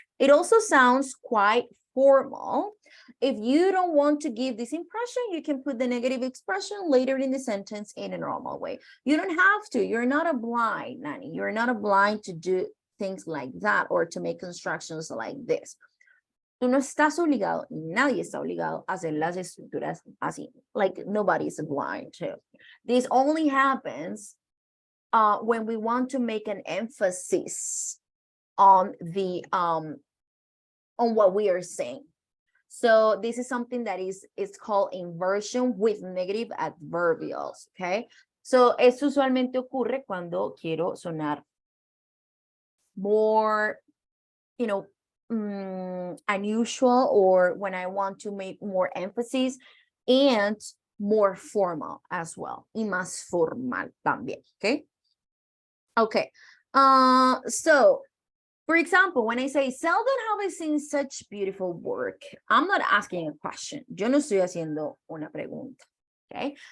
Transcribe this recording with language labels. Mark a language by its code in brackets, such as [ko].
[en] It also sounds quite formal. If you don't want to give this impression, you can put the negative expression later in the sentence in a normal way. You don't have to. You're not obliged, Nani. You're not obliged to do things like that or to make constructions like this. [es] Tú no estás obligado, nadie está obligado a hacer las estructuras así. [en] Like nobody is obliged to. This only happens when we want to make an emphasis on the on what we are saying. So this is something that it's called inversion with negative adverbials, okay? So [es] esto usualmente ocurre cuando quiero sonar [en] more, you know, unusual, or when I want to make more emphasis and more formal as well. [es] Y más formal también, okay? [en] Okay, so for example, when I say, seldom have I seen such beautiful work, I'm not asking a question. [es] Yo no estoy haciendo una pregunta, okay?